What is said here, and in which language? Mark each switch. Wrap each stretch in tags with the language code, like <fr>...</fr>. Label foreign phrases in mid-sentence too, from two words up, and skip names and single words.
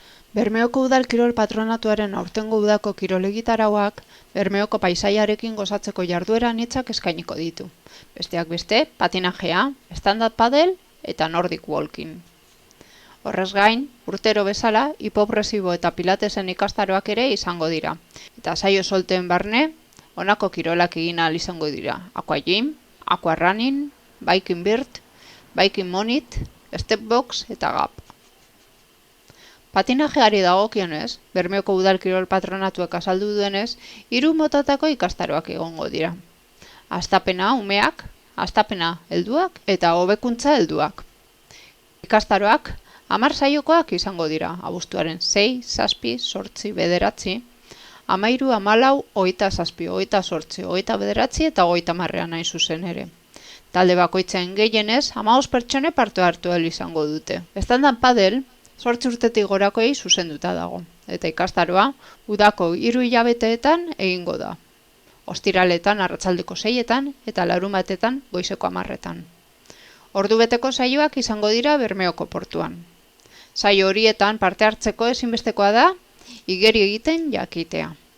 <eu>Bermeoko Udal Kirol Patronatuaren aurtengo udako kirol egitarauak Bermeoko paisaiarekin gozatzeko jarduera anitzak eskainiko ditu. Besteak beste, patinajea,</eu> <en>stand-up paddle eta Nordic walking.</en> <eu>Horrez gain, urtero bezala, hipopresibo eta pilatesen ikastaroak ere izango dira. Eta saio solteen barne, honako kirolak egin ahal izango dira.</eu> <en>Aqua gym, aqua running, biking bird, biking monit, step box eta gap.</en> <eu>Patinajeari dagokionez, Bermeoko Udal Kirol Patronatuak azaldu duenez, 3 motatako ikastaroak egongo dira. Hastapena umeak, hastapena helduak eta hobekuntza helduak. Ikastaroak 10 saiokoak izango dira, abuztuaren 6, 7, 8, 9, 13, 14, 27, 28, 29 eta 30 nahi zuzen ere. Talde bakoitzen gehienez, 15 pertsone parte hartu ahal izango dute.</eu> <en>Stand-up paddle</en> <eu>8 urtetik gorakoei zuzenduta dago, eta ikastaroa udako 3 hilabeteetan egingo da. Ostiraletan arratsaldeko 6etan eta larunbatetan goizeko 10etan. Ordubeteko saioak izango dira Bermeoko portuan. Saio horietan parte hartzeko ezinbestekoa da igeri egiten jakitea.</eu>